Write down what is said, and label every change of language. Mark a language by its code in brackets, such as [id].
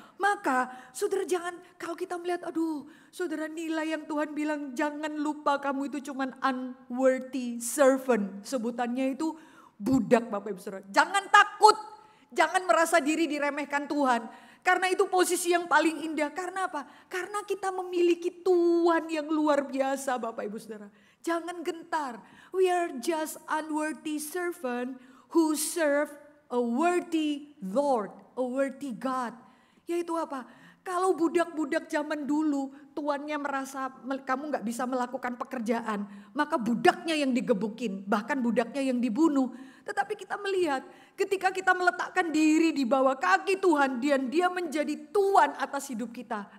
[id] Maka saudara jangan, kalau kita melihat aduh saudara, nilai yang Tuhan bilang jangan lupa kamu itu cuman [en] unworthy servant. [id] Sebutannya itu budak Bapak Ibu Saudara. Jangan takut, jangan merasa diri diremehkan Tuhan. Karena itu posisi yang paling indah. Karena apa? Karena kita memiliki Tuhan yang luar biasa Bapak Ibu Saudara. Jangan gentar. [en] We are just unworthy servant who serve a worthy Lord, a worthy God. [id] Yaitu apa? Kalau budak-budak zaman dulu tuannya merasa kamu gak bisa melakukan pekerjaan, maka budaknya yang digebukin, bahkan budaknya yang dibunuh. Tetapi kita melihat ketika kita meletakkan diri di bawah kaki Tuhan, dia menjadi Tuhan atas hidup kita.